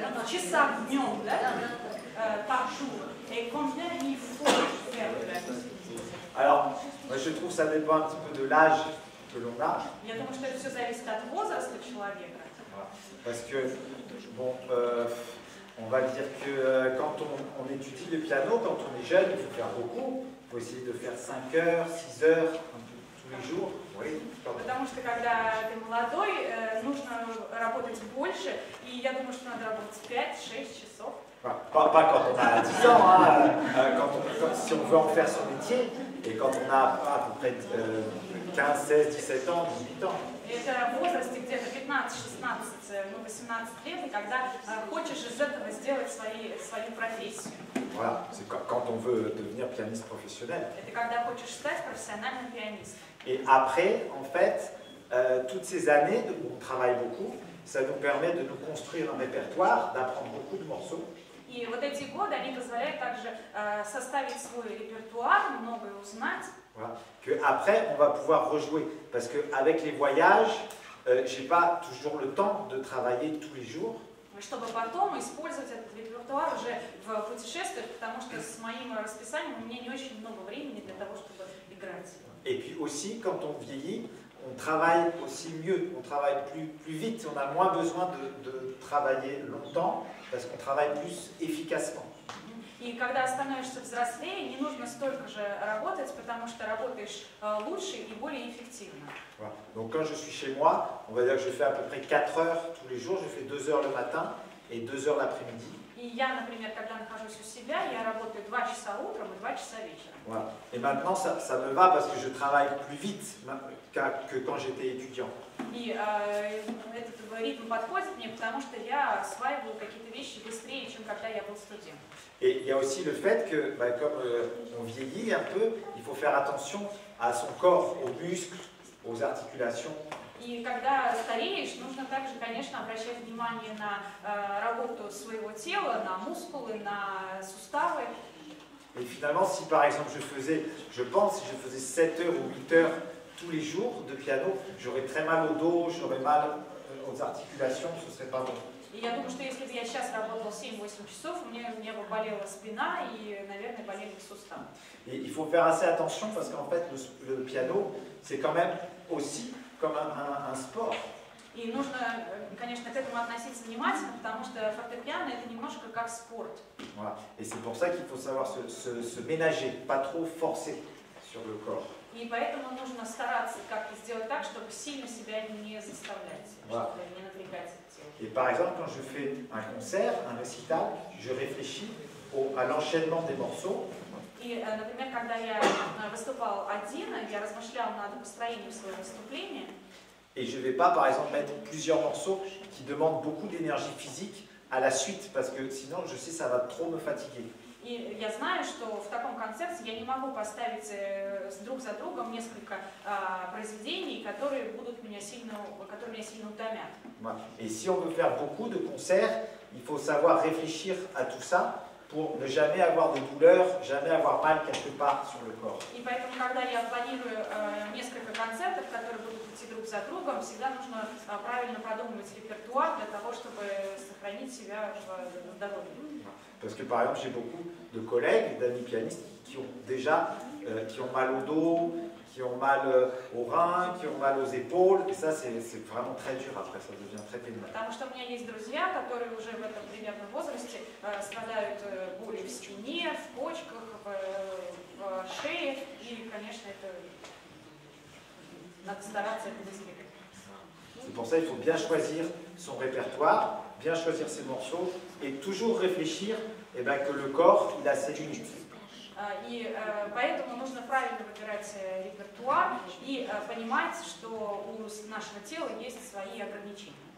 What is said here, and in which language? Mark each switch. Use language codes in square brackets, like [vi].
[ru] часах днем, да, [fr] par jour, et combien il faut faire de la musique? Alors, moi, je trouve que ça dépend un petit peu de l'âge que l'on a. [ru] Я думаю, что это все зависит от возраста человека. [fr] Parce que, bon, on va dire que quand on étudie le piano, quand on est jeune, il faut faire beaucoup. Il faut essayer de faire 5 heures, 6 heures, tous Tous les jours? Oui. [ru] Потому что когда ты молодой, нужно работать больше, и я думаю, что надо работать 5-6 часов. [fr] Pas quand on a 10 ans, hein, si on veut en faire son métier, et quand on a à peu près 15, 16, 17 ans, 18 ans. [ru] Это в возрасте где-то 15, 16, 18 лет, и когда хочешь из этого сделать свою профессию. [fr] Voilà, c'est quand on veut devenir pianiste professionnel. [ru] Это когда хочешь стать профессиональным пианистом. [fr] Et après, en fait, toutes ces années où on travaille beaucoup, ça nous permet de nous construire un répertoire, d'apprendre beaucoup de morceaux. [ru] И вот эти годы, они позволяют также составить свой репертуар, многое узнать. [fr] Voilà. Qu'après, on va pouvoir rejouer. Parce qu'avec les voyages, je n'ai pas toujours le temps de travailler tous les jours. [ru] Чтобы потом использовать этот репертуар уже в путешествиях, потому что с моим расписанием у меня не очень много времени для того, чтобы играть. [fr] Et puis aussi, quand on vieillit, on travaille aussi mieux, on travaille plus vite, on a moins besoin de travailler longtemps parce qu'on travaille plus efficacement. [ru] И когда становишься взрослее, не нужно столько же работать, потому что работаешь лучше и более эффективно. [fr] Voilà. Donc quand je suis chez moi, on va dire que je fais à peu près 4 heures tous les jours, je fais 2 heures le matin et 2 heures l'après-midi. [ru] И я, например, когда нахожусь у себя, я работаю 2 часа утром и 2 часа вечером. [fr] Voilà. Et maintenant, ça me va parce que je travaille plus vite que quand j'étais étudiant. [ru] И этот ритм подходит мне, потому что я осваиваю какие-то вещи быстрее, чем когда я был студентом. [fr] Et il y a aussi le fait que, comme on vieillit un peu, il faut faire attention à son corps, aux muscles, aux articulations. [ru] И когда стареешь, нужно также, конечно, обращать внимание на работу своего тела, на мускулы, на суставы. [fr] Et finalement, si par exemple je pense, si je faisais 7 heures ou 8 heures tous les jours de piano, j'aurais très mal au dos, j'aurais mal aux articulations, ce serait pas bon. [ru] И я думаю, что если бы я сейчас работала 7-8 часов, у меня бы болела спина и, наверное, болели суставы. [fr] Et il faut faire assez attention parce qu'en fait, le piano, c'est quand même aussi comme un sport. [ru] И нужно, конечно, к этому относиться внимательно, потому что фортепиано это немножко как спорт. [fr] Voilà. Et c'est pour ça qu'il faut savoir se ménager, pas trop forcer sur le corps. [ru] И поэтому нужно стараться как-то сделать так, чтобы сильно себя не заставлять, [fr] Voilà. [ru] чтобы не напрягать тело. [fr] Et par exemple, quand je fais un concert, un récital, je réfléchis à l'enchaînement des morceaux. [ru] И, например, когда я выступал один, я размышляла над построением своего выступления. [fr] Et je ne vais pas, par exemple, mettre plusieurs morceaux qui demandent beaucoup d'énergie physique à la suite, parce que sinon, je sais, ça va trop me fatiguer. [ru] И я знаю, что в таком концерте я не могу поставить друг за другом несколько произведений, которые меня сильно утомят. [fr] Et si on veut faire beaucoup de concerts, il faut savoir réfléchir à tout ça pour ne jamais avoir de douleur, jamais avoir mal quelque part sur le corps. [ru] И поэтому, когда я планирую несколько концертов, которые будут идти друг за другом, всегда нужно правильно продумывать репертуар для того, чтобы сохранить себя в здоровье. [fr] Parce que par exemple, j'ai beaucoup de collègues, d'amis pianistes qui ont déjà qui ont mal au dos, qui ont mal aux reins, qui ont mal aux épaules, et ça c'est vraiment très dur après, ça devient très pénible. [ru] Потому что у меня есть друзья, которые уже в этом примерном возрасте страдают болью в спине, в почках, в шее, и, конечно, это надо стараться это избегать. [fr] C'est pour ça qu'il faut bien choisir son répertoire, bien choisir ses morceaux et toujours réfléchir que le corps il a ses limites. [ru] И поэтому нужно правильно выбирать репертуар и понимать, что у нашего тела есть свои ограничения.